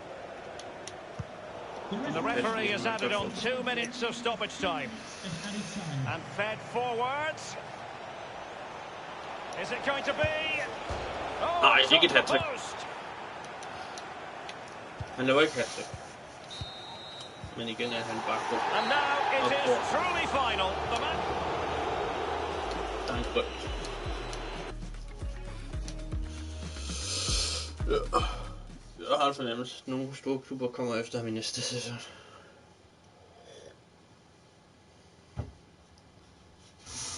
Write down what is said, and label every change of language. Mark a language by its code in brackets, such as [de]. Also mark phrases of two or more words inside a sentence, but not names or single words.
[en] And the referee has added on 2 minutes of stoppage time. And fed forwards. Is it going to be? Oh, I think it had to. And the work hat. [da] Men igen han bare [en] And now it is truly final. The man. [da] Jeg har en fornemmelse, at nogle store klubber kommer efter ham i næste sæson.